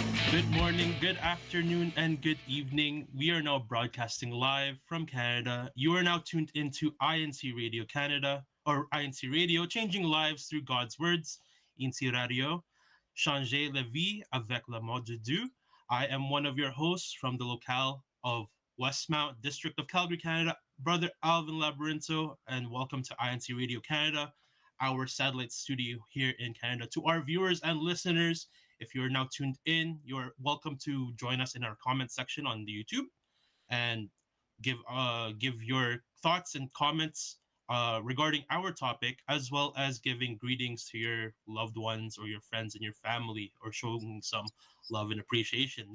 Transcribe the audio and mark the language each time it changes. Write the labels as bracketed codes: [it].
[en] Good morning, good afternoon, and good evening. We are now broadcasting live from Canada. You are now tuned into INCRadio Canada, or INCRadio, changing lives through God's words. [fr] INCRadio, changer la vie avec l'amour de Dieu. [en] I am one of your hosts from the locale of Westmount, District of Calgary, Canada, Brother Alvin Labyrinto, and welcome to INCRadio Canada, our satellite studio here in Canada. To our viewers and listeners, if you're now tuned in, you're welcome to join us in our comment section on the YouTube and give your thoughts and comments regarding our topic, as well as giving greetings to your loved ones or your friends and your family, or showing some love and appreciation.